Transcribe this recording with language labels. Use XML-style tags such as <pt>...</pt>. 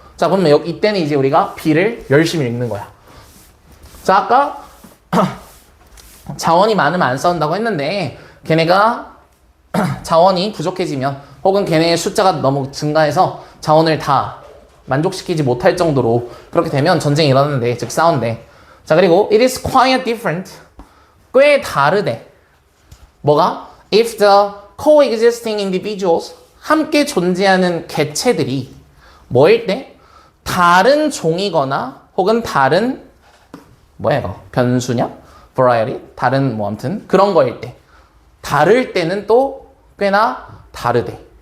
<ko>자, 그러면 이때는 이제 우리가 B를 열심히 읽는 거야. 자, 아까 자원이 많으면 안 싸운다고 했는데 걔네가 자원이 부족해지면 혹은 걔네의 숫자가 너무 증가해서 자원을 다 만족시키지 못할 정도로 그렇게 되면 전쟁이 일어나는데, 즉 싸운대.</ko> <en>자, 그리고 it is quite different.</en> <ko>꽤 다르대. 뭐가?</ko> <en>If the coexisting individuals,</en> <ko>함께 존재하는 개체들이 뭐일 때? 다른 종이거나 혹은 다른 뭐야 이거? 변수냐? variety? 다른 뭐 아무튼 그런 거일 때. 다를 때는 또 꽤나 다르대.</ko>